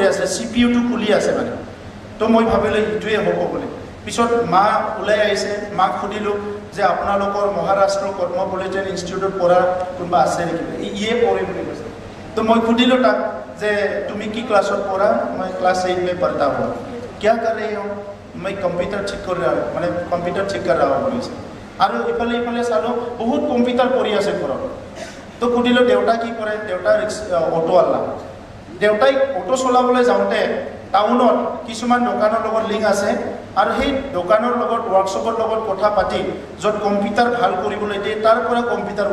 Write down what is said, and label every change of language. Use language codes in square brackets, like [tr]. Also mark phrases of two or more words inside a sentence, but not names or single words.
[as] আছে CPU টো খুলি আছে মানে তো মই ভাবিলোঁ এইটোৱে হ'ব বুলি পিছত মা ওলাই আহিছে মাক সুধিলোঁ যে আপোনালোকৰ মহাৰাষ্ট্ৰ কৰ্মপলিটেন ইনষ্টিটিউটত পঢ়া কোনোবা আছে নেকি ইয়ে পঢ়ে বুলি কৈছে তো মই সুধিলোঁ তাক যে তুমি কি ক্লাছত পঢ়া মই ক্লাছ 8 [hi] में पढ़ता हूँ क्या कर रही हो मैं कंप्यूटर ठीक कर रहा हूँ [as] মানে কম্পিউটাৰ ঠিক [hi] कर रहा हूँ [as] বুলিছে আৰু ইফালে চালোঁ বহুত কম্পিউটাৰ পঢ়ি আছে ঘৰত তো সুধিলোঁ দেউতা কি কৰে দেউতা অটোৱালা দেউতাই অটো চলাবলৈ যাওঁতে টাউনত কিছুমান দোকানৰ লগত লিংক আছে আৰু সেই দোকানৰ লগত ৱৰ্কশ্বপৰ লগত কথা পাতি য'ত কম্পিউটাৰ ভাল কৰিবলৈ দিয়ে তাৰ পৰা কম্পিউটাৰ